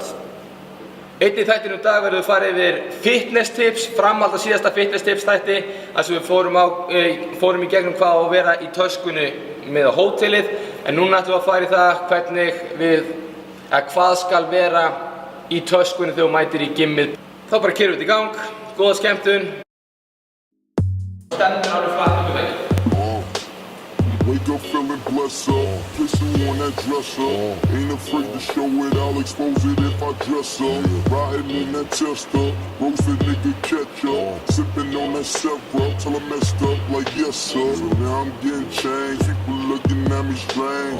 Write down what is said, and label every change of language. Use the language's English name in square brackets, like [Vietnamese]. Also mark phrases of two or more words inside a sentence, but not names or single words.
[Icelandic] Einnig í þættinu í dag verðum við farið yfir [English] fitness tips, [Icelandic] framhald á síðasta [English] fitness tips [Icelandic] þætti þar sem við fórum í gegnum hvað á að vera í töskunni með á hótelið, en núna ætlum við að fara í það hvað skal vera í töskunni þegar þú mætir í gymmið. Þá bara kerum við þetta í gang, góða skemmtun. Stendur alveg flatt upp í veginn. [English] Wake up feeling blessed up, kissing on that dresser. Ain't afraid to show it, I'll expose it if I dress up. Riding in that Chester, roasted nigga ketchup. Sipping on that Sevra till I messed up like yes sir. So now I'm getting changed, people looking at me strange.